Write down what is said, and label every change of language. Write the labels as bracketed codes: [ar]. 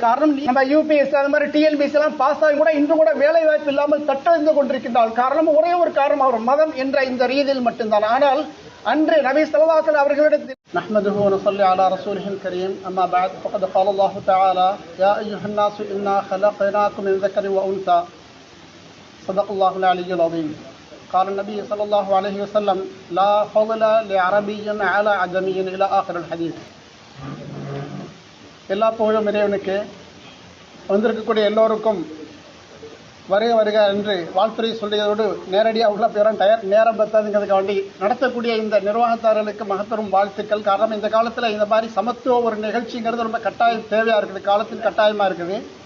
[ta] காரணம் நம்ம யூபிஎஸ் அது மாதிரி டிஎன்பிஎஸ் எல்லாம் பாஸ் ஆகி கூட இன்று கூட வேலை வாய்ப்பு இல்லாமல் தட்டறிந்து கொண்டிருக்கின்றால் காரணம் ஒரே ஒரு காரணம் அவர் மதம் என்ற இந்த ரீதியில் மட்டும்தான். ஆனால் அன்று [ar] நபி ஸல்லல்லாஹு அலைஹி வஸல்லம் [ta] அவர்களிடத்தில் [ar] நஹ்மதுஹு வ நஸல்லி அலா ரசூலிஹில் கரீம் அம்மா பஅத் ஃபகத் قال الله تعالى يا ايها الناس انا خلقناكم من ذكر وانثى صدق الله العلي العظيم. قال النبي صلى الله عليه وسلم لا فضل لعربي على عجمي الى اخر الحديث. [ta] எல்லா புகழும் இறைவனுக்கு. வந்திருக்கக்கூடிய எல்லோருக்கும் வருக வருக என்று வாழ்த்துறை சொல்லியதோடு நேரடியாக உள்ள பேரும் நேரம் பத்தாதுங்கிறதுக்கு வேண்டி நடத்தக்கூடிய இந்த நிர்வாகத்தாரர்களுக்கு மகத்தரும் வாழ்த்துக்கள். காரணம் இந்த காலத்தில் இந்த மாதிரி சமத்துவ ஒரு நிகழ்ச்சிங்கிறது ரொம்ப கட்டாயம் தேவையாக இருக்குது, காலத்தின் கட்டாயமாக இருக்குது.